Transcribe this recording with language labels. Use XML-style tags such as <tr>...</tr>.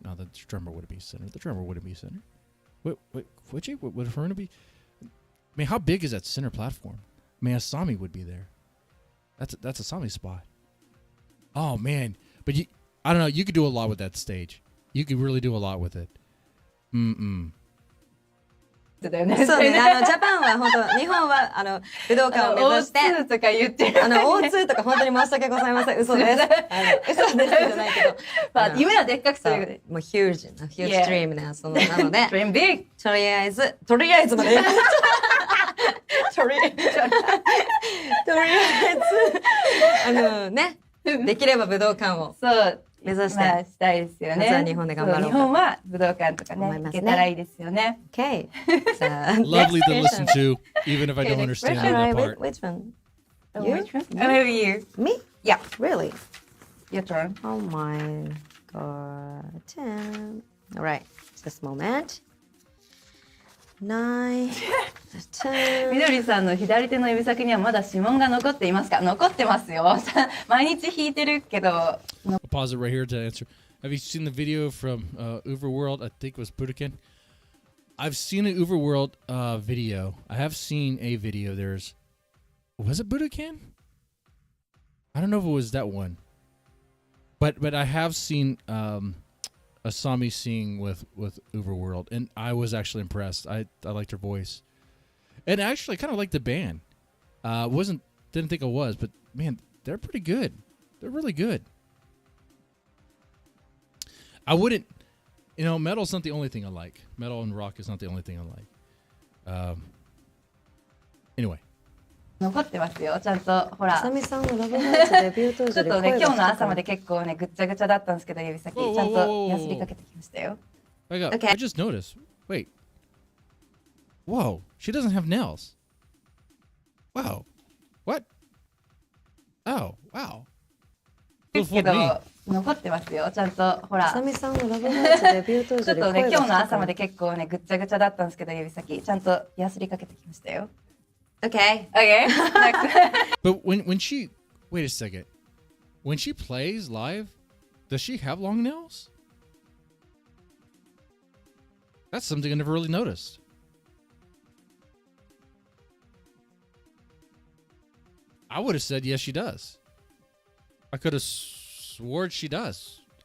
<en>No, the drummer wouldn't be center. The drummer wouldn't be center. Would she? Would her be? I mean, how big is that center platform? I mean, Asami would be there. That's Asami's spot. Oh man, but I don't know. You could do a lot with that stage. You could really do a lot with it.</en> <ja>だよね。そうね、ジャパンは本当、日本は武道館を目指して、 O2 とか言ってる。 O2 とか本当に申し訳ございません。嘘です。嘘ですじゃないけど。まあ、夢はでっかくするよね。もうヒュージストリームなので、</ja> <en>Dream big!</en> <ja>とりあえずまで。とりあえず、ね、できれば武道館をそう目指して、まあ、したいですよね。夏は日本で頑張ろうか日本は武道館とかね、行けたらいいですよね。</ja> <en>Okay. Lovely to listen to, even if I don't understand that part. Which one? You? Which one? Maybe you. Me? Yeah. Really? Your turn. Oh my god. 10. All right. Just a moment. 9. 10.</en> <ja>みどりさんの左手の指先にはまだ指紋が残っていますか？残ってますよ。毎日弾いてるけど。</ja> <en>I'll pause it right here to answer. Have you seen the video from Overworld? I think it was Budokan. I've seen an Overworld video. I have seen a video. Was it Budokan? I don't know if it was that one. But I have seen Asami sing with Overworld, and I was actually impressed. I liked her voice, and actually I kind of liked the band. Didn't think I was, but man, they're pretty good. They're really good. I wouldn't, metal's not the only thing I like. Metal and rock is not the only thing I like. Anyway.</en> <ja>残ってますよ。ちゃんとほら。あさみさんのラブナイツデビュー当時ちょっとね、今日の朝まで結構ね、ぐっちゃぐちゃだったんですけど、指先。ちゃんとやすりかけてきましたよ。</ja> <en>I just noticed. Wait. Whoa. She doesn't have nails. Wow. What? Oh, wow.</en> <ja>ですけど、残ってますよ。ちゃんとほら。あさみさんのラブナイツデビュー当時ちょっとね、今日の朝まで結構ね、ぐっちゃぐちゃだったんですけど、指先。ちゃんとやすりかけてきましたよ。</ja> <en>Okay. Okay. Next. But when she, wait a second. When she plays live, does she have long nails? That's something I never really noticed. I would have said yes, she does. I could have swore she does.</en>